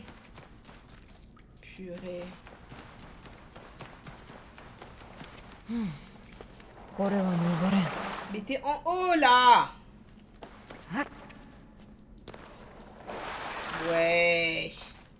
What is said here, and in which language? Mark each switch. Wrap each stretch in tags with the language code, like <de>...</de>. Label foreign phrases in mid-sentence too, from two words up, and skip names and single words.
<fr>Purée.</fr> <ja>これは登れん。</ja> <fr>Mais t'es en haut là. Wesh.</fr>